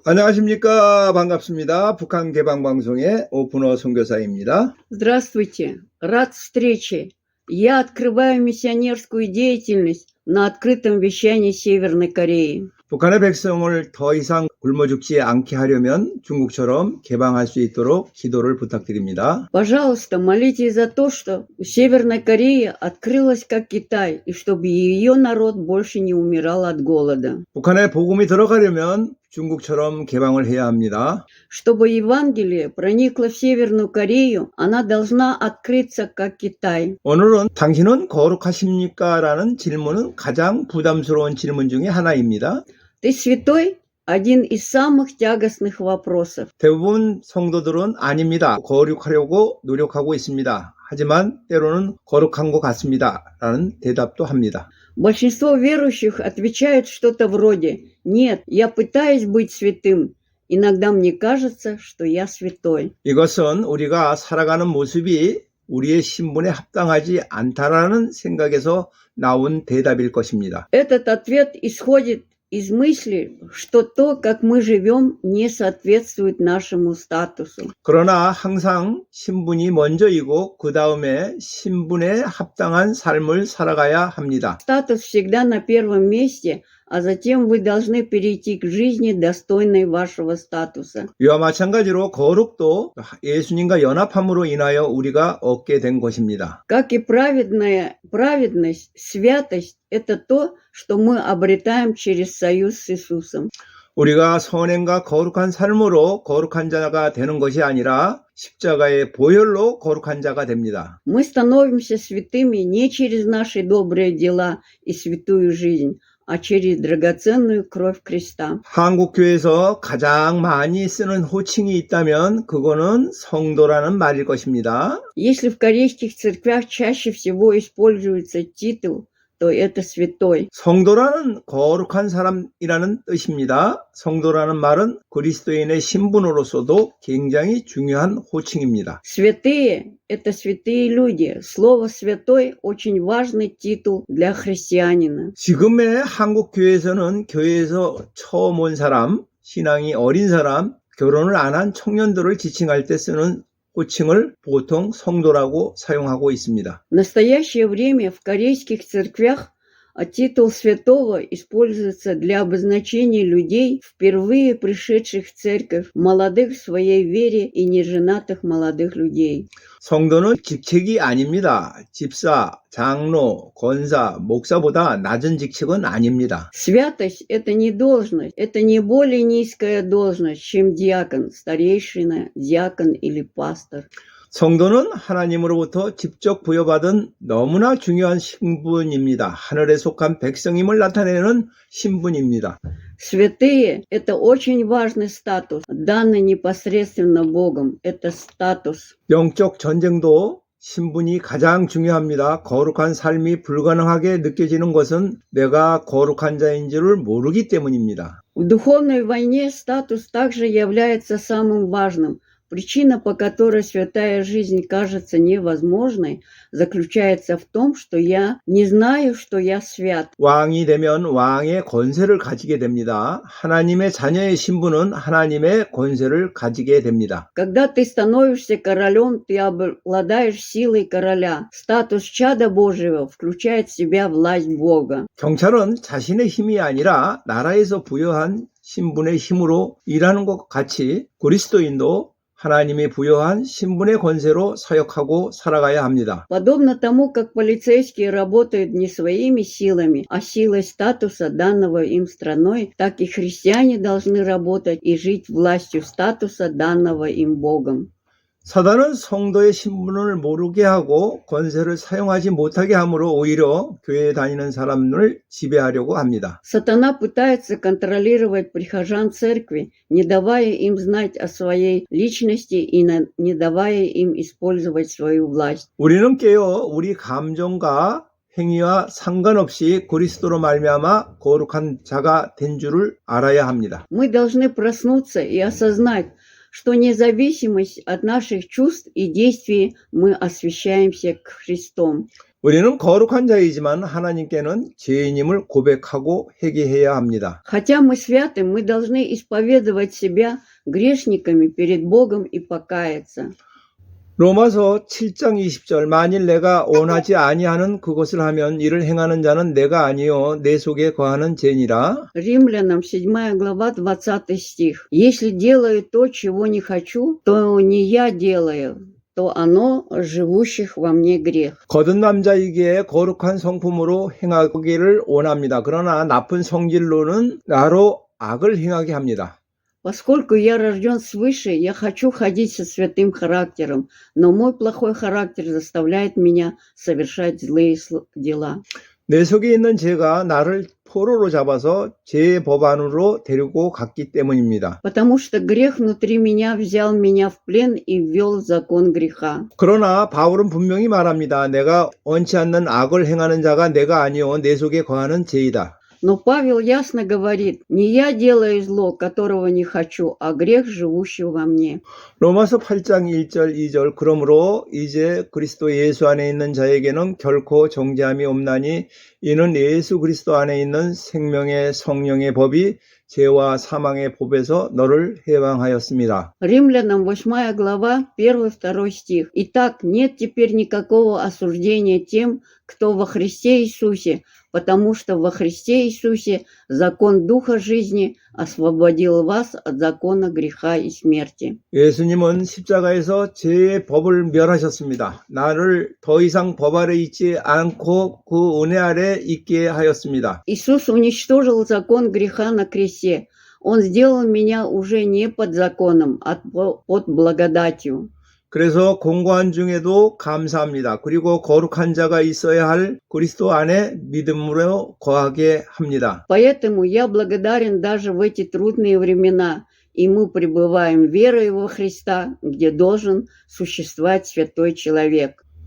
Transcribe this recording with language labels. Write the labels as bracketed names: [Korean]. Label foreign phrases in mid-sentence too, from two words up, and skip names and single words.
[Korean] 안녕하십니까. 반갑습니다. 북한 개방방송의 오픈어 선교사입니다. [Russian] Здравствуйте, рад встрече. Я открываю миссионерскую деятельность на открытом вещании Северной Кореи. [Korean] 북한의 백성을 더 이상 굶어 죽지 않게 하려면 중국처럼 개방할 수 있도록 기도를 부탁드립니다. [Russian] Пожалуйста, молитесь за то, что Северная Корея открылась как Китай, и чтобы ее народ больше не умирал от голода. [Korean] 북한에 복음이 들어가려면 중국처럼 개방을 해야 합니다. [Russian] Чтобы Евангелие проникло в Северную Корею, она должна открыться как Китай. [Korean] 오늘은 당신은 거룩하십니까? 라는 질문은 가장 부담스러운 질문 중에 하나입니다. [Russian] Ты святой? Один из самых тягостных вопросов. [Korean] 대부분 성도들은 아닙니다. 거룩하려고 노력하고 있습니다. 하지만 때로는 거룩한 것 같습니다. 라는 대답도 합니다. [Russian] Большинство верующих отвечают что-то вроде «Нет, я пытаюсь быть святым. Иногда мне кажется, что я святой». [Korean] 이것은 우리가 살아가는 모습이 우리의 신분에 합당하지 않다라는 생각에서 나온 대답일 것입니다. [Russian] Этот ответ исходит из мысли, что то, как мы живем, не соответствует нашему статусу. [Korean] 그러나 항상 신분이 먼저이고 그 다음에 신분에 합당한 삶을 살아가야 합니다. [Russian] Статус всегда на первом месте, а затем вы должны перейти к жизни, достойной вашего статуса. [Korean] 이와 마찬가지로 거룩도 예수님과 연합함으로 인하여 우리가 얻게 된 것입니다. [Russian] Как и праведность, святость – это то, что мы обретаем через союз с Иисусом. [Korean] 우리가 선행과 거룩한 삶으로 거룩한 자가 되는 것이 아니라 십자가의 보혈로 거룩한 자가 됩니다. [Russian] Мы становимся святыми не через наши добрые дела и святую жизнь, а через драгоценную кровь креста. [Korean] 한국 교회에서 가장 많이 쓰는 호칭이 있다면 그거는 성도라는 말일 것입니다. [Russian] Если в корейских церквях чаще всего используется титул, то это святой. [Korean] 성도라는 거룩한 사람이라는 뜻입니다. 성도라는 말은 그리스도인의 신분으로서도 굉장히 중요한 호칭입니다. [Russian] Святые – это святые люди. Слово «святой» – очень важный титул для христианина. [Korean] 지금의 한국 교회에서는 교회에서 처음 온 사람, 신앙이 어린 사람, 결혼을 안 한 청년들을 지칭할 때 쓰는 호칭을 보통 성도라고 사용하고 있습니다. [Russian] В настоящее время в корейских церквях титул святого используется для обозначения людей, впервые пришедших в церковь, молодых в своей вере и неженатых молодых людей. [Korean] 성도는 직책이 아닙니다. 집사, 장로, 권사, 목사보다 낮은 직책은 아닙니다. [Russian] Святость – это не должность, это не более низкая должность, чем диакон, старейшина, диакон или пастор. [Korean] 성도는 하나님으로부터 직접 부여받은 너무나 중요한 신분입니다. 하늘에 속한 백성임을 나타내는 신분입니다. [Russian] Святые – это очень важный статус, данный непосредственно Богом. Это статус. [Korean] 영적 전쟁도 신분이 가장 중요합니다. 거룩한 삶이 불가능하게 느껴지는 것은 내가 거룩한 자인 줄을 모르기 때문입니다. [Russian] В духовной войне статус также является самым важным. Причина, по которой святая жизнь кажется невозможной, заключается в том, что я не знаю, что я свят. [Korean] 왕이 되면 왕의 권세를 가지게 됩니다. 하나님의 자녀의 신분은 하나님의 권세를 가지게 됩니다. [Russian] Когда ты становишься королем, ты обладаешь силой короля. Статус чада Божьего включает в себя власть Бога. [Korean] 경찰은 자신의 힘이 아니라 나라에서 부여한 신분의 힘으로 일하는 것 같이 그리스도인도 하나님이 부여한 신분의 권세로 사역하고 살아가야 합니다. [Russian] Подобно тому, как полицейские работают не своими силами, а силой статуса, данного им страной, так и христиане должны работать и жить властью статуса, данного им Богом. [Korean] 사단은 성도의 신분을 모르게 하고 권세를 사용하지 못하게 함으로 오히려 교회에 다니는 사람을 지배하려고 합니다. [Russian] Сатана пытается контролировать прихожан церкви, не давая им знать о своей личности и не давая им использовать свою власть. [Korean] 우리는 깨어 우리 감정과 행위와 상관없이 그리스도로 말미암아 거룩한 자가 된 줄을 알아야 합니다. [Russian] Мы должны проснуться и осознать, что независимость от наших чувств и действий мы освящаемся к Христом. [Korean] 우리는 거룩한 자이지만 하나님께는 죄인임을 고백하고 회개해야 합니다. [Russian] Хотя мы святы, мы должны исповедовать себя грешниками перед Богом и покаяться. [Korean] 로마서 7장 20절 만일 내가 원하지 아니하는 그것을 하면 이를 행하는 자는 내가 아니요 내 속에 거하는 죄니라. [Russian] Римлянам 7 глава 20 стих. «Если делаю то, чего не хочу, то не я делаю, то оно живущих во мне грех». [Korean] 거듭 남자이기에 거룩한 성품으로 행하기를 원합니다. 그러나 나쁜 성질로는 나로 악을 행하게 합니다. [Russian] Поскольку я рожден свыше, я хочу ходить со святым характером, но мой плохой характер заставляет меня совершать злые дела. [Korean] 내 속에 있는 죄가 나를 포로로 잡아서 죄의 법안으로 데리고 갔기 때문입니다. [Russian] Потому что грех внутри меня взял меня в плен и ввел в закон греха. [Korean] 그러나 바울은 분명히 말합니다. 내가 원치 않는 악을 행하는 자가 내가 아니요 내 속에 거하는 죄이다. [Russian] Но Павел ясно говорит, не я делаю зло, которого не хочу, а грех, живущий во мне. [Korean] 로마서 8장 1절 2절 그러므로 이제 그리스도 예수 안에 있는 자에게는 결코 정죄함이 없나니 이는 예수 그리스도 안에 있는 생명의 성령의 법이 죄와 사망의 법에서 너를 해방하였습니다. [Russian] Римлянам 8 глава 1-2 стих. Итак, нет теперь никакого осуждения тем, кто во Христе Иисусе, потому что во Христе Иисусе закон Духа жизни освободил вас от закона греха и смерти. [Korean] 예수님은 십자가에서 죄의 법을 멸하셨습니다. 나를 더 이상 법 아래 있지 않고 그 은혜 아래 있게 하였습니다. [Russian] Иисус уничтожил закон греха на кресте. Он сделал меня уже не под законом, а под благодатью. [Korean] 그래서 공고한 중에도 감사합니다. 그리고 거룩한 자가 있어야 할 그리스도 안에 믿음으로 거하게 합니다. [Russian] Поэтому я благодарен даже в эти трудные времена, и мы пребываем верой во Христа, где должен существовать святой человек.